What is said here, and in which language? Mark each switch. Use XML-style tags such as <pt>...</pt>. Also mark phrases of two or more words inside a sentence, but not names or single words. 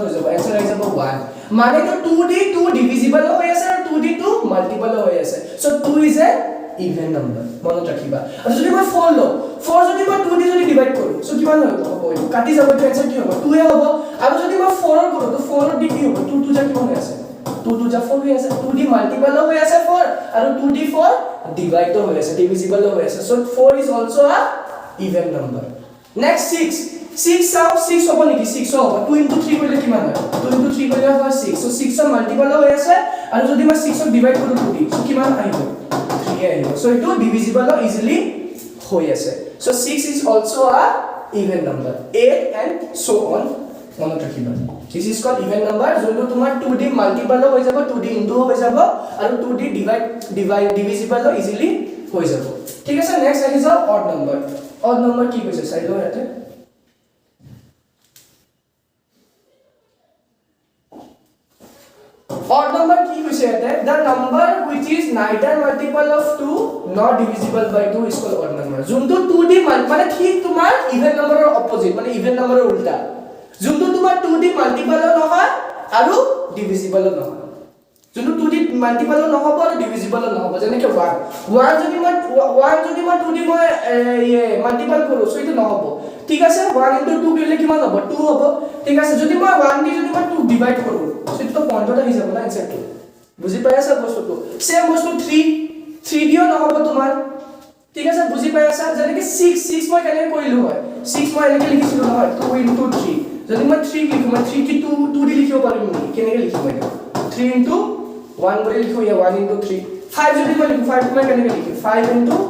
<as>হৈ যাব आंसर আহি যাব 1 মানে তো 2 দি 2 ডিভিজিবল হৈ আছে আৰু 2 দি 2 মাল্টিপল হৈ আছে</as> <en>so 2 is a even number</en> <as>মনত ৰাখিবা আৰু যদি মই 4 লও 4 যদি মই 2 দি যদি ডিভাইড কৰো সো কিমান হ'ব কাটি যাব তো आंसर কি হ'ব 2 এ হ'ব আৰু যদি মই 4 কৰো তো 4 দি কি হ'ব 2 2 যা কিমান হৈ আছে 2 2 যা 4 হৈ আছে 2 দি মাল্টিপল হৈ আছে 4 আৰু 2 দি 4 ডিভাইড হৈ আছে ডিভিজিবল হৈ আছে সো</as> <en>4 is also a even number next</en> <as>6 চাও 6 হ'ব নেকি 6 হ'ব 2 * 3 কৰিলে কিমান হয় 2 * 3 কৰিলে হয় 6 সো 6 ৰ মাল্টিপল হৈ আছে আৰু যদি মই 6 ক ডিভাইড কৰো 2 দি সো কিমান আহিব 3 আহিব সো এটো</as> <en>divisible easily</en> <as>হৈ আছে সো</as> <en>6 is also a even number 8 and so on</en> <as>মনত ৰাখিবা</as> <en>this is called even number</en> <as>যোনটো তোমাৰ 2 দি মাল্টিপল হৈ যাব 2 দি ইনটু হৈ যাব আৰু 2 দি</as> <en>divisible easily</en> <as>হৈ যাব ঠিক আছে নেক্সট আহি যাও</as> <en>odd number</en> <as>কি কৈছে চাই লও ইয়াতে</as> <en>odd number</en> <as>কি কৈছে ইয়াতে</as> <en>the number which is neither multiple of 2 nor divisible by 2 is called odd number</en> <as>যোনটো 2 দি মানে ঠিক তোমাৰ</as> <en>even number</en> <as>ৰ অপোজিট মানে</as> <en>even number</en> <as>ৰ উল্টা যোনটো তোমাৰ 2 দি মাল্টিপল নহয় আৰু ডিভিজিবল নহয় যোনটো 2 দি মাল্টিপল নহব আৰু ডিভিজিবল নহব যেনেকৈ 1 যদি মই 2 দি মই মাল্টিপল কৰো সো এটো নহব ঠিক আছে 1 * 2 কৰিলে কিমান হ'ব 2 হ'ব ঠিক আছে যদি মই 1 দি যদি মই 2 ডিভাইড কৰো সো এটো পইণ্টত আহি যাব না आंसरটো বুজি পাইছা বস্তুটো সেম বস্তু 3 দিও নহব তোমাৰ ঠিক আছে বুজি পাইছা যেনেকৈ 6 মই কেনেকৈ কৰিলো হয় 6 মই এনেকৈ লিখিছিলো নহয় 2 * 3 যদি মই 3 লিখো মই 3 কি 2 দি লিখিব পাৰিম নেকি কেনেকৈ লিখিম মই 3 * 1 কৰি লিখো ইয়া 1 * 3 5 যদি মই লিখো 5 মই কেনেকৈ লিখিম 5 *</as>